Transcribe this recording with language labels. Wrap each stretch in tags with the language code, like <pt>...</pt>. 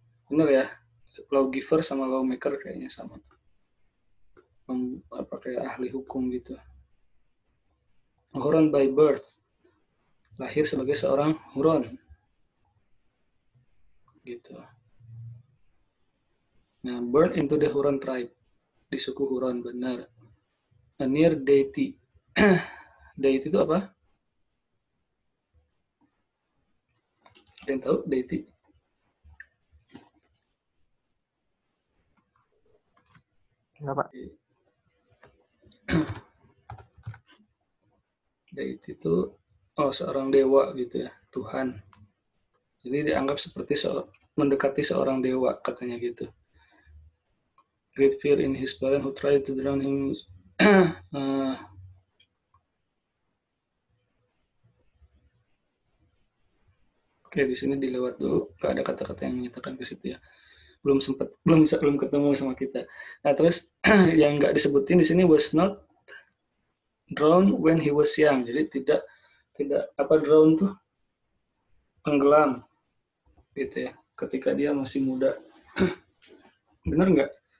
<id>Benar ya? Lawgiver sama lawmaker kayaknya sama. Apa kayak ahli hukum gitu.</id> <en>Huron by birth.</en> <id>Lahir sebagai seorang Huron. Gitu.</id> <en>Nah, born into the Huron tribe.</en> <id>Di suku Huron, benar.</id> <en>A near deity.</en> <id>Deity itu apa? Ada yang tahu deity? Enggak, Pak. Deity itu seorang dewa gitu ya, Tuhan. Jadi dianggap seperti mendekati seorang dewa, katanya gitu.</id> <en>Great fear in his parents who tried to drown him.</en> <id>Oke, di sini dilewat dulu, gak ada kata-kata yang menyatakan ke situ ya. Belum ketemu sama kita. Nah, terus yang nggak disebutin di sini</id> <en>was not drowned when he was young.</en> <id>Jadi tidak apa drown tuh tenggelam gitu ya, ketika dia masih muda. Benar nggak?</id>